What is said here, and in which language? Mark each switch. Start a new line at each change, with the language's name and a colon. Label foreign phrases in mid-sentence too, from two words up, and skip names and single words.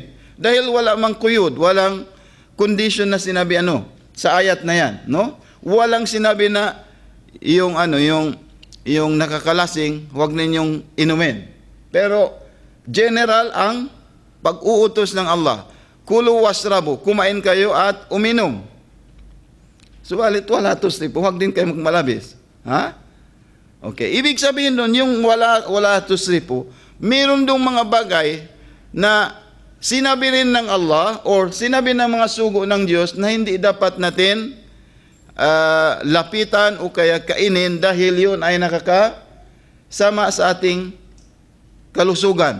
Filipino: Dahil wala mang kuyod, walang condition na sinabi sa ayat na yan, no? Walang sinabi na yung nakakalasing, huwag ninyong inumin. Pero general ang pag-uutos ng Allah.
Arabic: كلوا واشربوا,
Filipino: kumain kayo at uminom. Subalit
Arabic: ولا تسرفوا,
Filipino: huwag din kayo magmalabis. Okay, ibig sabihin doon, yung
Arabic: ولا تسرفوا,
Filipino: meron dong mga bagay na sinabi rin ng Allah or sinabi ng mga sugo ng Diyos na hindi dapat natin lapitan o kaya kainin dahil yun ay nakakasama sa ating kalusugan.